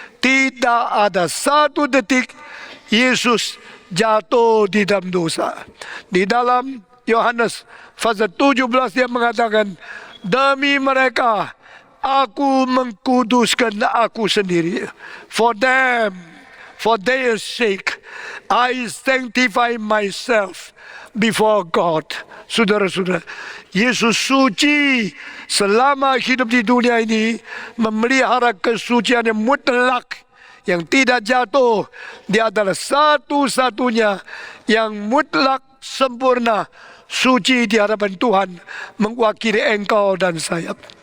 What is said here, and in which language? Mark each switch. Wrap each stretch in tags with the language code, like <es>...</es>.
<id>Tidak ada satu detik Yesus jatuh di dalam dosa. Di dalam Yohanes pasal 17 dia mengatakan, demi mereka aku mengkuduskan aku sendiri.</id> <en>For them, for their sake, I sanctify myself before God.</en> <id>Saudara-saudara, Yesus suci selama hidup di dunia ini, memelihara kesucian yang mutlak, yang tidak jatuh. Dia adalah satu-satunya yang mutlak sempurna, suci di hadapan Tuhan, mewakili engkau dan saya.</id>